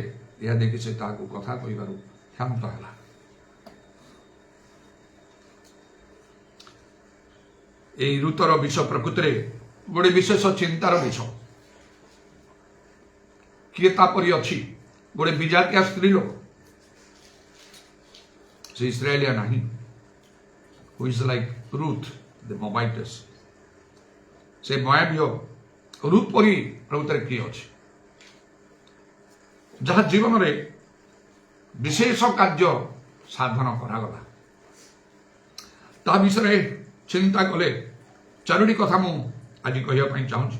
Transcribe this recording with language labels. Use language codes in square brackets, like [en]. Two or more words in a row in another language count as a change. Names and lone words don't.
[or] ଏହା ଦେଖି ସେ ତାହାକୁ କଥା କହିବାରୁ କ୍ଷାନ୍ତ ହେଲା। এই ଋତୁର ବିଷୟ ପ୍ରକୃତିରେ ଗୋଟେ ବିଶେଷ ଚିନ୍ତାର ବିଷୟ। କିଏ ତାପରି ଅଛି? ଗୋଟେ ବିଜାତିଆ ସ୍ତ୍ରୀ ଲୋକ, ସେ ଇସ୍ରାଏଲିଆ ନାହିଁ। [en] who is like Ruth the Moabitess, [or] ସେ ମୋଆବୀୟ ରୁତ୍ ପରି ପ୍ରକୃତରେ କିଏ ଅଛି ଯାହା ଜୀବନରେ ବିଶେଷ କାର୍ଯ୍ୟ ସାଧନ କରାଗଲା। ତା ବିଷୟରେ ଚିନ୍ତା କଲେ 4ଟି କଥା ମୁଁ ଆଜି କହିବା ପାଇଁ ଚାହୁଁଛି।